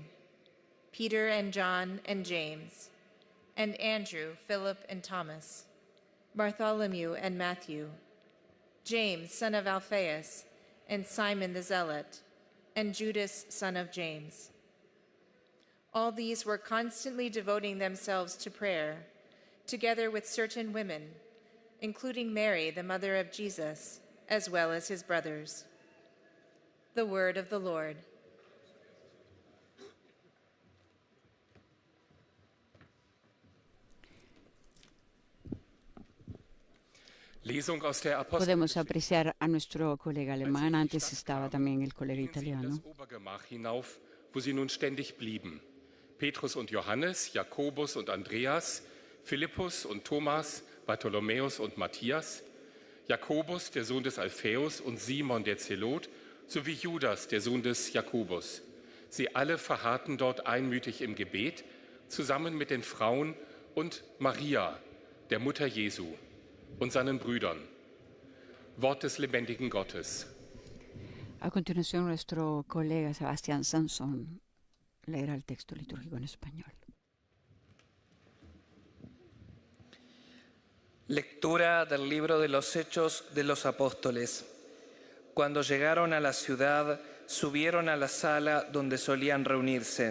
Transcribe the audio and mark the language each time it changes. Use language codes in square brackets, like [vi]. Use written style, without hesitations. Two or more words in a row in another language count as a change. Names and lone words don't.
[en] Peter and John and James, and Andrew, Philip and Thomas, Bartholomew and Matthew, James, son of Alphaeus, and Simon the Zealot, and Judas, son of James. All these were constantly devoting themselves to prayer, together with certain women, including Mary, the mother of Jesus, as well as his brothers. The word of the Lord. [es] Podemos apreciar a nuestro colega alemán, antes estaba también el colega italiano. [de] Das Obergemach hinauf, wo sie nun ständig blieben. Petrus und Johannes, Jakobus und Andreas, Philippus und Thomas, Bartholomäus und Matthias, Jakobus, der Sohn des Alphaeus, und Simon der Zelot, sowie Judas, der Sohn des Jakobus. Sie alle verharrten dort einmütig im Gebet, zusammen mit den Frauen und Maria, der Mutter Jesu, und seinen Brüdern. Wort des lebendigen Gottes. [es] A continuación, nuestro colega Sebastián Sansón leerá el texto litúrgico en español. Lectura del libro de los Hechos de los Apóstoles. Cuando llegaron a la ciudad, subieron a la sala donde solían reunirse.